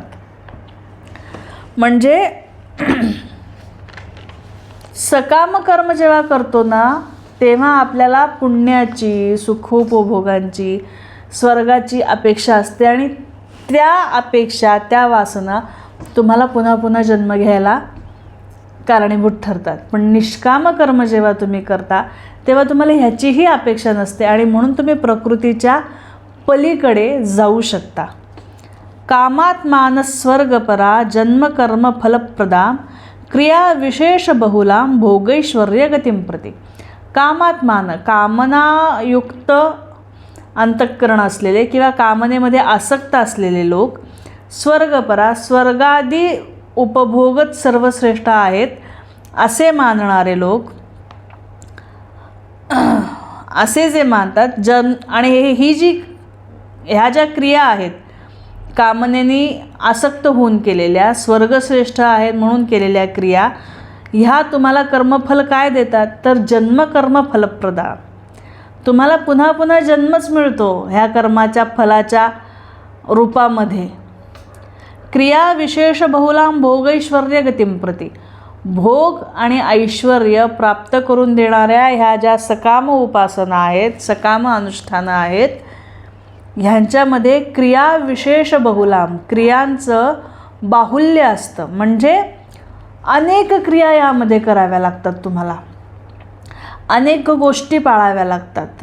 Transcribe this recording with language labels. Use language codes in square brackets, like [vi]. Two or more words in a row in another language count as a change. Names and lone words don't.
[mr] म्हणजे सकाम कर्म जेव्हा करतो ना तेव्हा आपल्याला पुण्याची, सुखोपभोगांची, स्वर्गाची अपेक्षा असते आणि त्या अपेक्षा, त्या वासना तुम्हाला पुन्हा पुन्हा जन्म घ्यायला कारणीभूत ठरतात. पण निष्काम कर्म जेव्हा तुम्ही करता तेव्हा तुम्हाला ह्याचीही अपेक्षा नसते आणि म्हणून तुम्ही प्रकृतीच्या पलीकडे जाऊ शकता. [sa] कामात मानस स्वर्गपरा जन्मकर्म फलप्रदाम क्रिया विशेष बहुलाम भोगैश्वर्य गतिं प्रति. कामात मान, [mr] कामनायुक्त अंतःकरण असलेले किंवा कामनेमध्ये आसक्त असलेले लोक, स्वर्गपरा, स्वर्गादी उपभोगच सर्वश्रेष्ठ आहेत असे मानणारे लोक, असे जे मानतात आणि ह्या ज्या क्रिया आहेत कामनेनी आसक्त होऊन केलेल्या, स्वर्गश्रेष्ठ आहेत म्हणून केलेल्या क्रिया, ह्या तुम्हाला कर्मफल काय देतात तर [sa] जन्मकर्म फलप्रदा. [mr] तुम्हाला पुन्हा पुन्हा जन्मच मिळतो ह्या कर्माच्या फलाच्या रूपामध्ये. [sa] क्रिया विशेष बहुलाम भोगैश्वर्य गतिं प्रति. [mr] भोग आणि ऐश्वर्य प्राप्त करून देणाऱ्या ह्या ज्या सकाम उपासना आहेत, सकाम अनुष्ठानं आहेत, ह्यांच्यामध्ये [sa] क्रिया विशेष बहुलाम, [mr] क्रियांचं बाहुल्य असतं. म्हणजे अनेक क्रिया यामध्ये कराव्या लागतात, तुम्हाला अनेक गोष्टी पाळाव्या लागतात.